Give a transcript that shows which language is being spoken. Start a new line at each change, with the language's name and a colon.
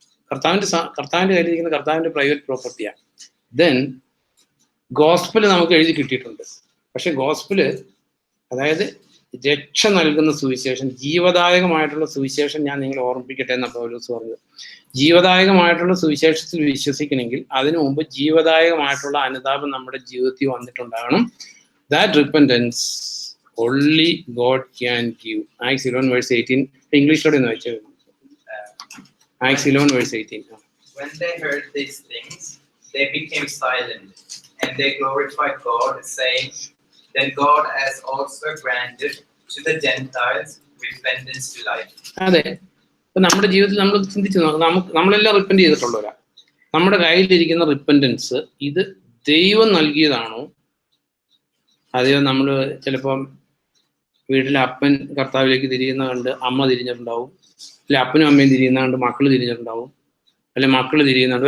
Malayalam: കർത്താവിന്റെ കയ്യിലിരിക്കുന്ന കർത്താവിന്റെ പ്രൈവറ്റ് പ്രോപ്പർട്ടിയാണ്. ദെൻ ഗോസ്പല് നമുക്ക് എഴുതി കിട്ടിയിട്ടുണ്ട്. പക്ഷെ ഗോസ്പല് അതായത് രക്ഷ നൽകുന്ന സുവിശേഷം, ജീവദായകമായിട്ടുള്ള സുവിശേഷം ഞാൻ നിങ്ങളെ ഓർമ്മിപ്പിക്കട്ടെ എന്നാണ് പൗലോസ് പറഞ്ഞത്. ജീവദായകമായിട്ടുള്ള സുവിശേഷത്തിൽ വിശ്വസിക്കണമെങ്കിൽ അതിനു മുമ്പ് ജീവദായകമായിട്ടുള്ള അനുതാപം നമ്മുടെ ജീവിതത്തിൽ വന്നിട്ടുണ്ടാകണം.
English: That repentance only God can give.
Malayalam: Acts 11:18. ഇംഗ്ലീഷിലൂടെ ഒന്ന് വായിച്ചു. Acts 11:18.
English: When they heard these things, they became silent, and they glorified God, saying, then God has also granted to the Gentiles repentance to life.
Malayalam: അതെ, ഇപ്പൊ നമ്മുടെ ജീവിതത്തിൽ നമ്മൾ ചിന്തിച്ചു നോക്കാം. നമ്മളെല്ലാം റിപ്പൻറ്റ് ചെയ്തിട്ടുള്ളവരാ. നമ്മുടെ കയ്യിലിരിക്കുന്ന റിപ്പൻറ്റൻസ് ഇത് ദൈവം നൽകിയതാണോ, അതെയോ നമ്മൾ ചിലപ്പം വീട്ടിലെ അപ്പൻ കർത്താവിലേക്ക് തിരിയുന്ന കണ്ട് അമ്മ തിരിഞ്ഞിട്ടുണ്ടാവും, അല്ലെ അപ്പനും അമ്മയും തിരിയുന്ന കണ്ട് മക്കൾ തിരിഞ്ഞിട്ടുണ്ടാവും, അല്ലെ മക്കൾ തിരിയുന്നുണ്ട്.